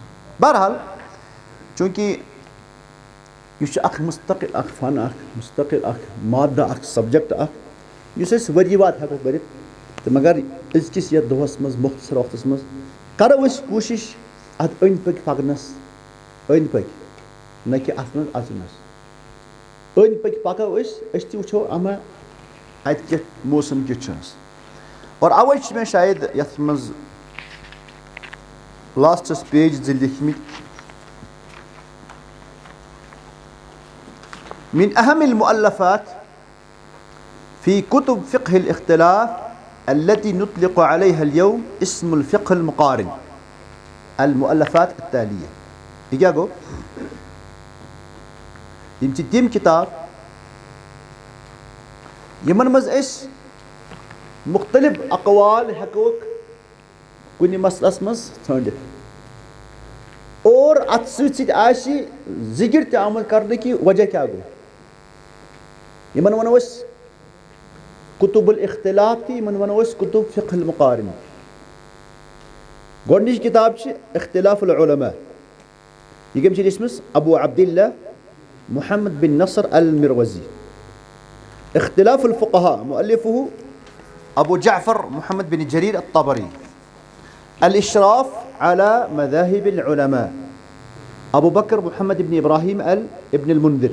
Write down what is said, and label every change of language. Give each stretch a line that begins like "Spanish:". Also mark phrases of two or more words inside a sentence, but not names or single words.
Kashmiri: بہرحال چوٗنٛکہِ یہِ چھُ اکھ مُستقل اکھ فن اکھ مُستقل اکھ مادہ اکھ سبجکٹ اکھ یُس أسۍ ؤری واد ہٮ۪کو پٔرِتھ تہٕ مگر أزکِس یتھ دۄہس منٛز مختصر وقتس منٛز کرو أسۍ کوٗشش اتھ أنٛدۍ پٔکۍ پکنس أنٛدۍ پٔکۍ نہ کہِ اتھ منٛز اژنس. أنٛدۍ پٔکۍ پکو أسۍ تہِ وٕچھو اما اتہِ کیُتھ موسم کیُتھ چھُ اَسہِ. اور اوے چھِ مےٚ شاید یتھ منٛز لاسٹس پیج 2 لیکھمٕتۍ
Arabic: من أهم المؤلفات في كتب فقه الاختلاف التي نطلق عليها اليوم اسم الفقه المقارن المؤلفات التالية.
Kashmiri: یہ کیا گو؟ یم چھِ تِم کِتاب یِمن منٛز أسۍ مختلف اقوال ہٮ۪کوکھ کُنہِ مسلس منٛز ژھٲنڈِتھ اور اتھ سۭتۍ سۭتۍ آسہِ ذِکر تہِ آمُت کرنہٕ کہِ وجہ کیٛاہ گوٚو. یِمن ونو أسۍ
Arabic: کُتُب الاختلاف
Kashmiri: تہِ یِمن ونو أسۍ
Arabic: کُتُب فقہ المقارن.
Kashmiri: گۄڈنِچ کِتاب چھِ اختلاف العلما. یہِ کٔمۍ چھِ لیٖچھمٕژ؟ ابو عبداللہ محمد بن نصر المروزی. اختلاف الفقهاء مؤلفه ابو جعفر محمد بن جرير الطبري. الاشراف على مذاهب العلماء ابو بكر محمد بن ابراهيم ابن المنذر.